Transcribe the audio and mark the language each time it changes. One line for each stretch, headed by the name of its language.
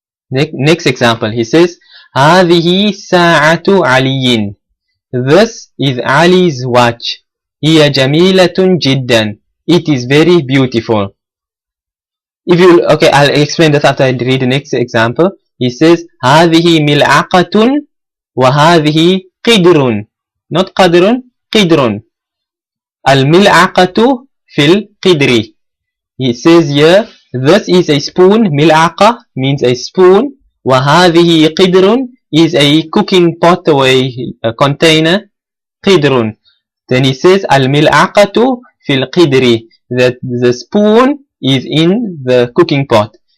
English: Next example, he says,
Arabic: Hadhihi sa'atu Aliyin.
English: This is Ali's watch.
Arabic: Hiya jamilatun jiddan.
English: It is very beautiful. If you, okay, I'll explain that after I read the next example. He says,
Arabic: Hadhihi mil'aqatun wa hadhihi قدر, not قدر, قدر. الملعقة في القدر.
English: He says here, this is a spoon. ملعقة means a spoon.
Arabic: وهذه قدر
English: is a cooking pot or a container.
Arabic: قدر.
English: Then he says
Arabic: الملعقة في القدر,
English: that the spoon is in the cooking pot.